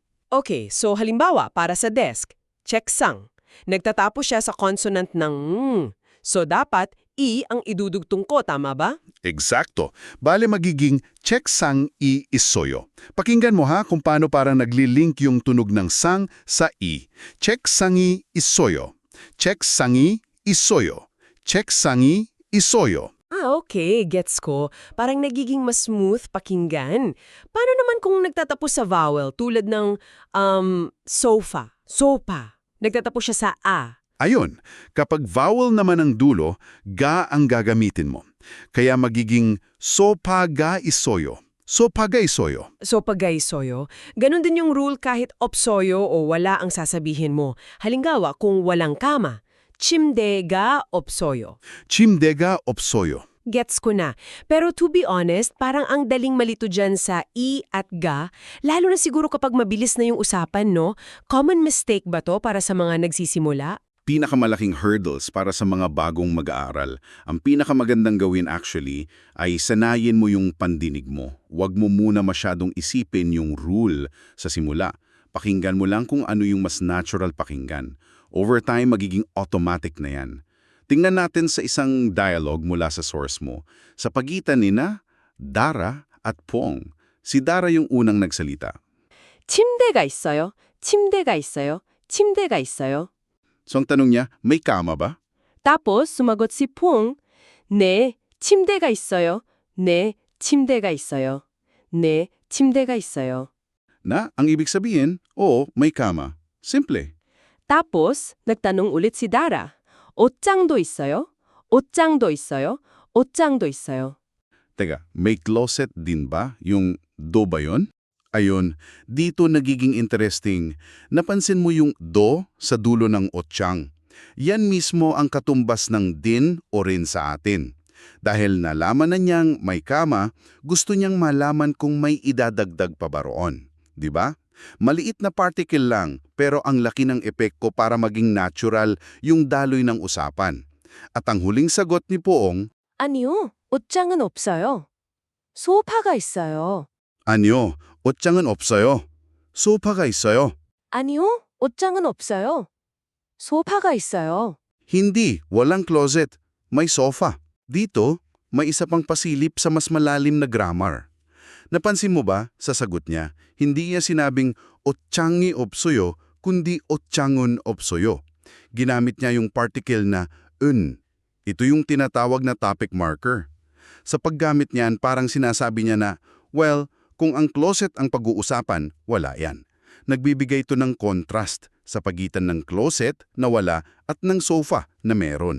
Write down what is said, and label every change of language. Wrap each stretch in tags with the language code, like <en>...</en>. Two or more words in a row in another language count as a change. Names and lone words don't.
<tl>Okay, so halimbawa, para sa desk, checksang. Nagtatapos siya sa consonant ng ng. So dapat, i ang idudugtong ko, tama ba? Eksakto. Bale magiging</tl> <ko>책상이 있어요.</ko> <tl>Pakinggan mo ha kung paano parang nagli-link yung tunog ng sang sa i.</tl> <ko>책상이 있어요. 책상이 있어요. 책상이 있어요.</ko> <tl>Okay, gets ko. Parang nagiging mas smooth pakinggan. Paano naman kung nagtatapos sa vowel tulad ng sofa, sopa? Nagtatapos siya sa a. Ayun, kapag vowel naman ang dulo, ga ang gagamitin mo. Kaya magiging</tl> <ko>소파가 있어요. 소파가 있어요.</ko> <tl>So pagay soyo, ganun din yung rule kahit opsoyo o wala ang sasabihin mo. Halimbawa, kung walang kama,</tl> <ko>침대가 없어요. 침대가 없어요.</ko> <tl>Gets ko na. Pero</tl> <en>to be honest,</en> <tl>parang ang daling malito dyan sa i at ga, lalo na siguro kapag mabilis na yung usapan, no?</tl> <en>Common mistake</en> <tl>ba to para sa mga nagsisimula? pinakamalaking hurdles para sa mga bagong mag-aaral. Ang pinakamagandang gawin actually ay sanayin mo yung pandinig mo. Huwag mo muna masyadong isipin yung rule sa simula. Pakinggan mo lang kung ano yung mas natural pakinggan.</tl> <en>Over time,</en> <tl>magiging automatic na yan. Tingnan natin sa isang dialogue mula sa source mo. Sa pagitan nina Dara at Pong. Si Dara yung unang nagsalita.</tl> <ko>침대가 있어요. 침대가 있어요. 침대가 있어요.</ko> <tl>So ang tanong niya, may kama ba? Tapos sumagot si Pong,</tl> <ko>네, 침대가 있어요. 네, 침대가 있어요. 네, 침대가 있어요.</ko> <tl>Na, ang ibig sabihin, oo, may kama. Simple. Tapos nagtanong ulit si Dara,</tl> <ko>옷장도 있어요? 옷장도 있어요? 옷장도 있어요.</ko> <tl>Teka, may closet din ba? Yung do ba yun? Ayun, dito nagiging interesting. Napansin mo yung do sa dulo ng otsyang. Yan mismo ang katumbas ng din o rin sa atin. Dahil nalaman na niyang may kama, gusto niyang malaman kung may idadagdag pa ba roon. Diba? Maliit na particle lang, pero ang laki ng epekto para maging natural yung daloy ng usapan. At ang huling sagot ni Poong,</tl> <ko>아니요, 옷장은 없어요. 소파가 있어요. Anyo, 옷장은 없어요. 소파가 있어요. 아니요, 옷장은 없어요. 소파가 있어요.</ko> <tl>Hindi, walang closet. May sofa. Dito, may isa pang pasilip sa mas malalim na grammar. Napansin mo ba, sa sagot niya, hindi niya sinabing</tl> <ko>옷장이 없어요,</ko> <tl>kundi</tl> <ko>옷장은 없어요.</ko> <tl>Ginamit niya yung particle na 은. Ito yung tinatawag na topic marker. Sa paggamit niyan, parang sinasabi niya na, well, kung ang closet ang pag-uusapan, wala yan. Nagbibigay ito ng contrast sa pagitan ng closet na wala at ng sofa na meron.</tl>